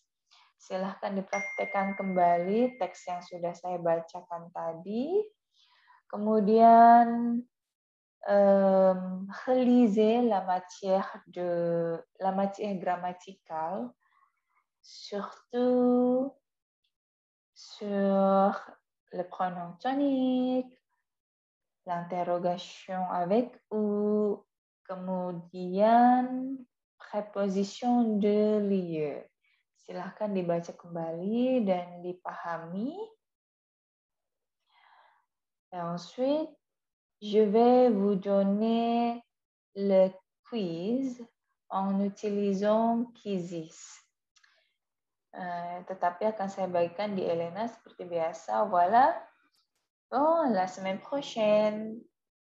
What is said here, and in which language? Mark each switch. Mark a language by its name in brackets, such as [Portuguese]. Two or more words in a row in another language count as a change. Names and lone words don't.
[Indonesian] Silahkan dipraktekkan kembali teks yang sudah saya bacakan tadi. [French] Kemudian relisez la matière grammaticale, surtout sur le pronom tonique, l'interrogation avec ou, kemudian préposition de lieu. [Indonesian] Silahkan dibaca kembali dan dipahami. [French] Et ensuite, je vais vous donner le quiz en utilisant Quizizz. [Indonesian] Tetapi akan saya bagikan di Elena seperti biasa. [French] Voilà. Bon, la semaine prochaine.